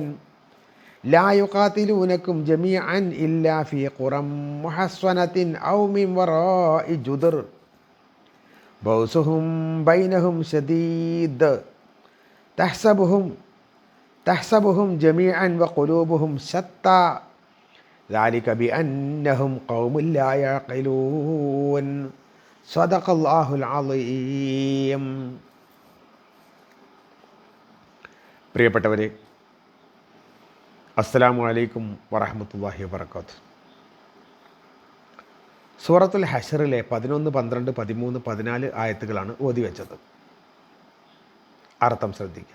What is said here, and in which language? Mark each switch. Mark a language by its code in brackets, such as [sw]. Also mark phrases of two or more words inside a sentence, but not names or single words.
[ar] لا يقاتلونكم جميعا إلا في قرى محصنة أو من وراء جدر بأسهم بينهم شديد تحسبهم جميعا وقلوبهم شتى ذلك بأنهم قوم لا يعقلون. صدق الله العظيم. [ml] പ്രിയപ്പെട്ടവരെ, [ar] السلام عليكم ورحمة الله وبركاته. [ml] സൂറത്തുൽ ഹശ്റിലെ 11, 12, 13, 14 ആയത്തുകളാണ് ഓതി വെച്ചത്. അർത്ഥം ശ്രദ്ധിക്കുക.